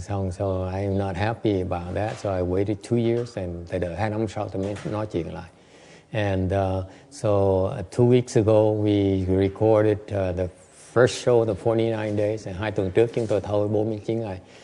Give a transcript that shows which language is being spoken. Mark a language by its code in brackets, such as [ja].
[en] So I'm not happy about that. So I waited 2 years and [vi] thầy đợi 2 năm sau tôi mới nói chuyện lại. [en] And so 2 weeks ago we recorded the first show, the 49 days. [vi] 2 tuần trước chúng tôi thâu 49 ngày.